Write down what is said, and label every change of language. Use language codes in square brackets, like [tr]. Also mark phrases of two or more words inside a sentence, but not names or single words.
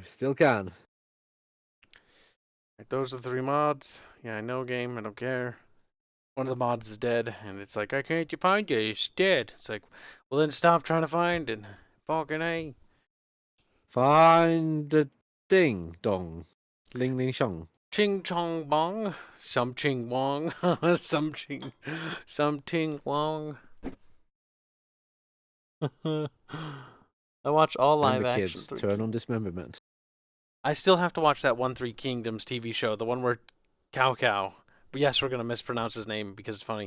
[en] Still can. Like, those are the 3 mods. Yeah, I know game. I don't care. One of the mods is dead, and it's like, I can't find it. It's dead. It's like, well, then stop trying to find it. Fucking A. Find the ding dong. Ling ling shong. Ching chong bong. Some ching wong. Some ting wong. I watch all live action. Kids, turn on dismemberment. I still have to watch that Three Kingdoms TV show, the one where Cao Cao, but yes, we're going to mispronounce his name because it's funny.